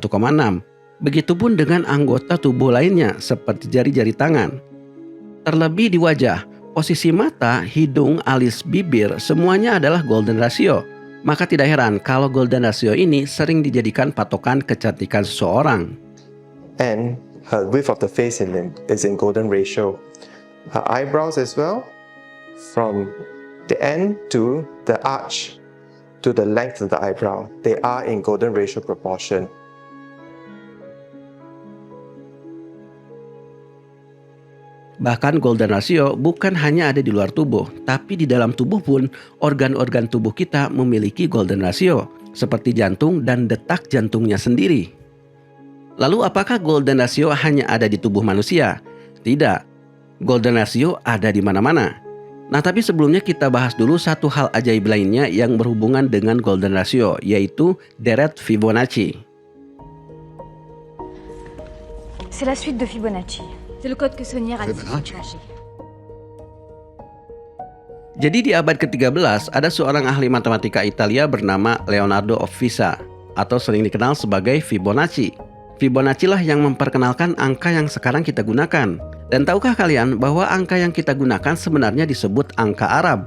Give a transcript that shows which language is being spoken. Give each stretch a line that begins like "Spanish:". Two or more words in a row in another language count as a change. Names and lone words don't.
Indonesian: Begitupun dengan anggota tubuh lainnya seperti jari-jari tangan. Terlebih di wajah, posisi mata, hidung, alis, bibir, semuanya adalah
English: golden ratio.
Indonesian: Maka tidak heran kalau
English: golden ratio
Indonesian: ini sering dijadikan patokan kecantikan seseorang.
English: And her width of the face is in golden ratio. Her eyebrows as well, from the end to the arch to the length of the eyebrow, they are in golden ratio proportion.
Indonesian: Bahkan
English: golden ratio
Indonesian: bukan hanya ada di luar tubuh, tapi di dalam tubuh pun organ-organ tubuh kita memiliki
English: golden ratio,
Indonesian: seperti jantung dan detak jantungnya sendiri. Lalu apakah
English: golden ratio
Indonesian: hanya ada di tubuh manusia? Tidak,
English: golden ratio
Indonesian: ada di mana-mana. Nah, tapi sebelumnya kita bahas dulu satu hal ajaib lainnya yang berhubungan dengan
English: golden ratio,
Indonesian: yaitu deret Fibonacci.
French: C'est la suite de Fibonacci. C'est le code que Sonia a caché.
Indonesian: Jadi di abad ke-13 ada seorang ahli matematika Italia bernama Leonardo of Pisa, atau sering dikenal sebagai Fibonacci. Fibonacci lah yang memperkenalkan angka yang sekarang kita gunakan. Dan tahukah kalian bahwa angka yang kita gunakan sebenarnya disebut angka Arab?